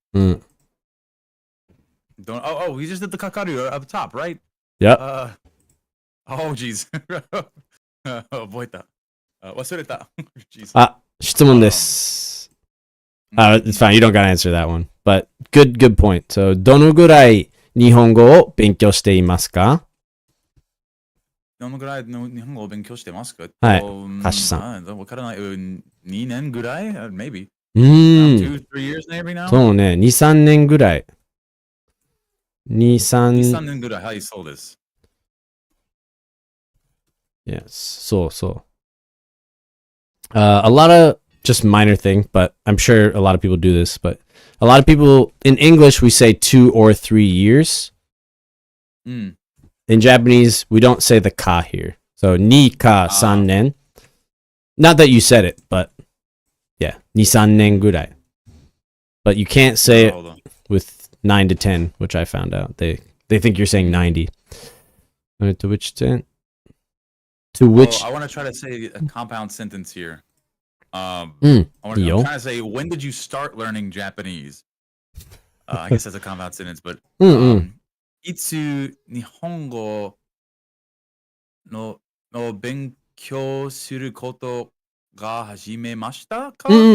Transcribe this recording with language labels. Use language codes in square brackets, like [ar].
[en] We just did the kakaru up top, right? Yep. Oh, jeez. [ja] 覚えた。忘れた。 [en] Jeez. [ja] 質問です。 [en] It's fine. You don't gotta answer that one. But good point. [ja] So, どのぐらい日本語を勉強していますか？どのぐらいの日本語を勉強してますか？はい。歌手さん。わからない。2年ぐらい [en] Maybe. 2, 3 years maybe now? [ja] そうね。2、3年ぐらい。2、3 年ぐらい。はい、そうです。 [en] Yes. So. A lot of just minor thing, but I'm sure a lot of people do this, but a lot of people in English, we say 2 or 3 years. In Japanese, we don't say the ka here. So, ni ka san nen. Not that you said it, but yeah, ni san nen gurai. But you can't say it with 9 to 10, which I found out. They think you're saying 90. To which extent? To which? I want to try to say a compound sentence here. I'm trying to say, when did you start learning Japanese? I guess that's a compound sentence, but [ja] いつ日本語の勉強することが始めましたか？